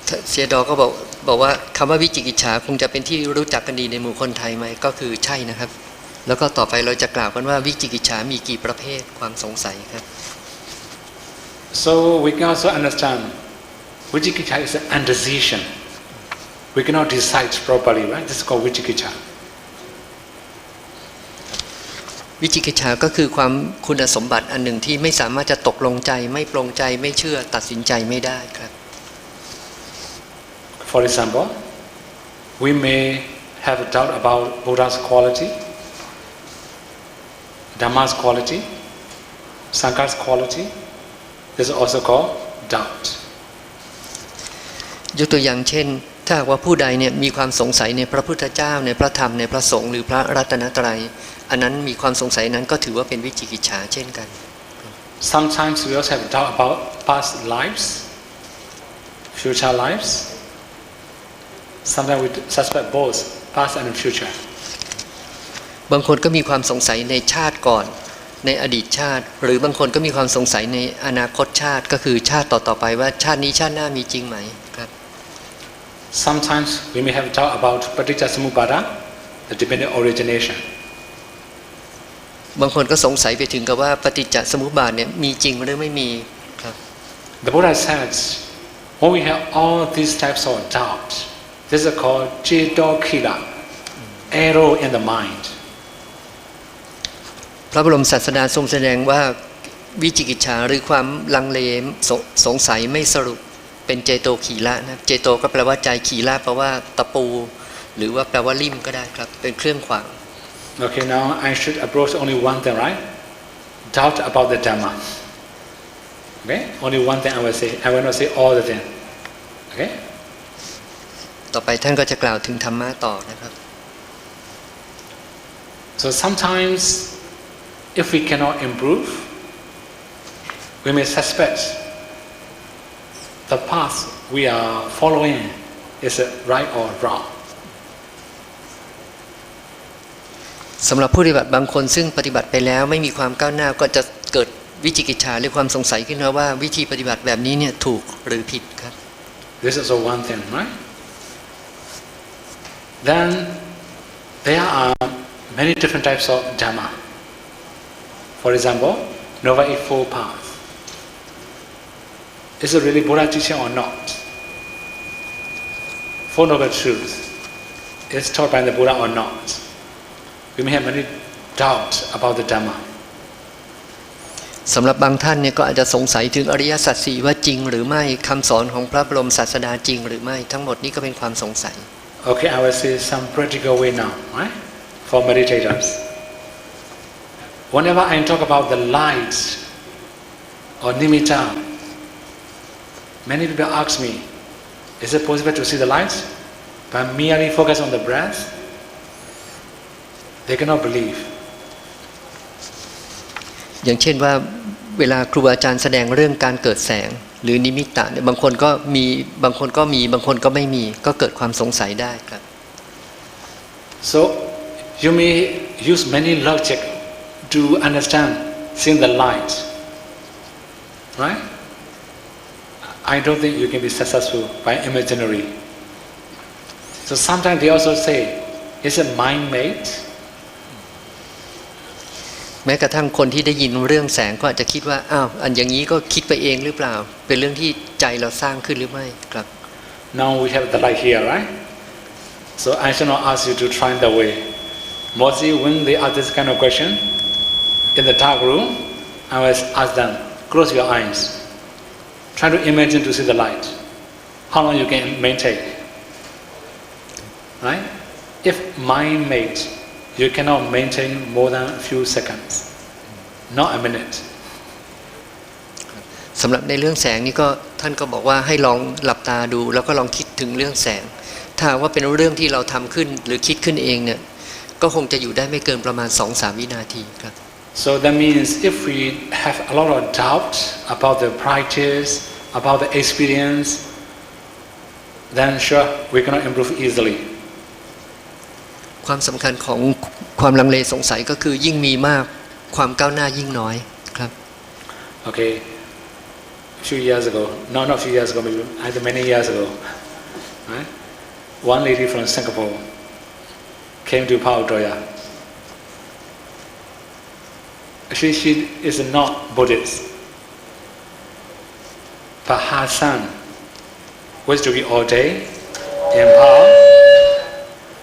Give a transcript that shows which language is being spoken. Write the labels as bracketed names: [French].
[Thai] เสียดอก็บอกว่าคำว่าวิจิกิจฉาคงจะเป็นที่รู้จักกันดีในหมู่คนไทยไหมก็คือใช่นะครับแล้วก็ต่อไปเราจะกล่าวกันว่าวิจิกิจฉามีกี่ประเภทความสงสัยครับ [English] So we can also understand Vijikiccha is an indecision. We cannot decide properly, right? This is called Vijikiccha. [Thai] วิจิกิจฉาก็คือความคุณสมบัติอันหนึ่งที่ไม่สามารถจะตกลงใจไม่ปรงใจไม่เชื่อตัดสินใจไม่ได้ครับ [English] For example, we may have a doubt about Buddha's quality, Dhamma's quality, Sangha's quality. This is also called doubt. [Thai] ยกตัวอย่างเช่นถ้าหากว่าผู้ใดเนี่ยมีความสงสัยในพระพุทธเจ้าในพระธรรมในพระสงฆ์หรือพระรัตนตรัยอันนั้นมีความสงสัยนั้นก็ถือว่าเป็นวิจิกิจฉาเช่นกัน [English] Sometimes we also have doubt about past lives, future lives. Sometimes we suspect both past and future. [Thai] บางคนก็มีความสงสัยในชาติก่อนในอดีตชาติหรือบางคนก็มีความสงสัยในอนาคตชาติก็คือชาติต่อๆไปว่าชาตินี้ชาติหน้ามีจริงไหมครับ [English] Sometimes we may have doubt about Paticca Samuppada, the dependent origination. [Thai] บางคนก็สงสัยไปถึงกับว่าปฏิจจสมุปบาทเนี่ยมีจริงหรือไม่มีครับ [English] The Buddha says, when we have all these types of doubt, this is called Cetokila, arrow in the mind. [Thai] พระบรมศาสดาทรงแสดงว่าวิจิกิจฉาหรือความลังเลสงสัยไม่สรุปเป็นเจโตขีละนะเจโตก็แปลว่าใจขีละแปลว่าตะปูหรือว่าแปลว่าลิ่มก็ได้ครับเป็นเครื่องขวาง [English] Okay, now I should approach only one thing, right? Doubt about the Dhamma. Okay, only one thing I will say. I will not say all the thing. Okay. [Thai] ต่อไปท่านก็จะกล่าวถึงธรรมะต่อนะครับ [English] So sometimes, if we cannot improve, we may suspect the path we are following is right or wrong. [Thai] สำหรับผู้ปฏิบัติบางคนซึ่งปฏิบัติไปแล้วไม่มีความก้าวหน้าก็จะเกิดวิจิกิจฉาหรือความสงสัยขึ้นว่าวิธีปฏิบัติแบบนี้เนี่ยถูกหรือผิดครับ [English] This is one thing, right? Then there are many different types of Dhamma. For example, Noble Eightfold Path. Is it really Buddha teaching or not? Four Noble Truths. Is taught by the Buddha or not? We may have many doubts about the Dhamma. [Thai] สำหรับบางท่านเนี่ยก็อาจจะสงสัยถึงอริยสัจสี่ว่าจริงหรือไม่คำสอนของพระบรมศาสดาจริงหรือไม่ทั้งหมดนี้ก็เป็นความสงสัย [English] Okay, I will say some practical way now, right? For meditators. Whenever I talk about the light or nimitta, many people ask me, is it possible to see the light by merely focus on the breath? They cannot believe. [Thai] อย่างเช่นว่าเวลาครูอาจารย์แสดงเรื่องการเกิดแสงหรือนิมิตตะเนี่ยบางคนก็มีบางคนก็มีบางคนก็ไม่มีก็เกิดความสงสัยได้ครับ [English] So you may use many logic to understand seeing the light, right? I don't think you can be successful by imaginary. So sometimes they also say, is it mind-made? [Thai] แม้กระทั่งคนที่ได้ยินเรื่องแสงก็อาจจะคิดว่าอ้าวอันอย่างนี้ก็คิดไปเองหรือเปล่าเป็นเรื่องที่ใจเราสร้างขึ้นหรือไม่ครับ [English] Now we have the light here, right? So I should not ask you to try that way. Mostly when they ask this kind of question in the dark room, I will ask them, close your eyes. Try to imagine to see the light. How long you can maintain? Right? If mind-made, you cannot maintain more than a few seconds, not a minute. [Thai] สำหรับในเรื่องแสงนี่ก็ท่านก็บอกว่าให้ลองหลับตาดูแล้วก็ลองคิดถึงเรื่องแสง ถ้าว่าเป็นเรื่องที่เราทำขึ้นหรือคิดขึ้นเองเนี่ยก็คงจะอยู่ได้ไม่เกินประมาณ 2-3 วินาทีครับ [English] So that means if we have a lot of doubt about the practice, about the experience, then sure we cannot improve easily. [Thai] ความสำคัญของความลังเลสงสัยก็คือยิ่งมีมากความก้าวหน้ายิ่งน้อยครับ [English] Okay, a few years ago, no, not a few years ago, maybe either many years ago, right? One lady from Singapore came to Paodoya. She is not Buddhist, but her son was to be ordained in Pao.